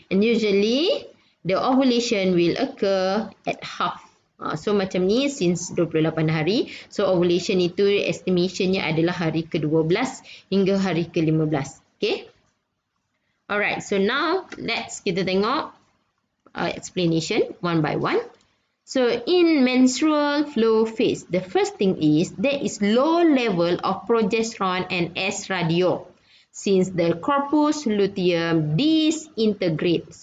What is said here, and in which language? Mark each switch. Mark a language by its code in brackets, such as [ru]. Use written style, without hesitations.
[en] And usually the ovulation will occur at half. [ms] So macam ni since 28 hari. [en] So ovulation [ms] itu estimationnya adalah hari ke-12 hingga hari ke-15. [en] Okay. Alright. So now [ms] kita tengok [en] explanation one by one. So in menstrual flow phase, the first thing is there is low level of progesterone and estradiol since the corpus luteum disintegrate.